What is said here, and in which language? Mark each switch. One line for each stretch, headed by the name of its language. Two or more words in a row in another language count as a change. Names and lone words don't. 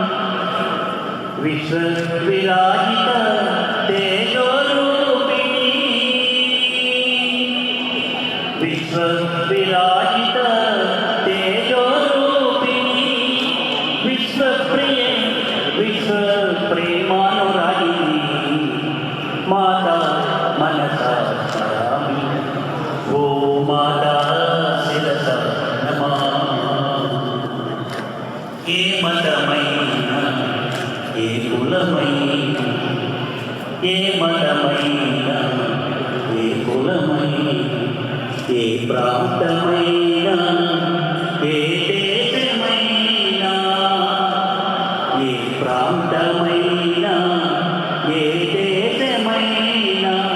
Sanskrit: विश्वविराजित विश्वविराजित तेजोरूपिणी विश्वप्रिय विश्वप्रेमानुरागिनी माता मनसा स्मरामि ओ माता शिरसा नमः।
Telugu: ఏ మతమైనా ఏ కులమైనా ఏ మతమైనా ఏ కులమైనా ఏ ప్రాంతమైనా ఏ దేశమైనా ఏ ప్రాంతమైనా ఏ దేశమైనా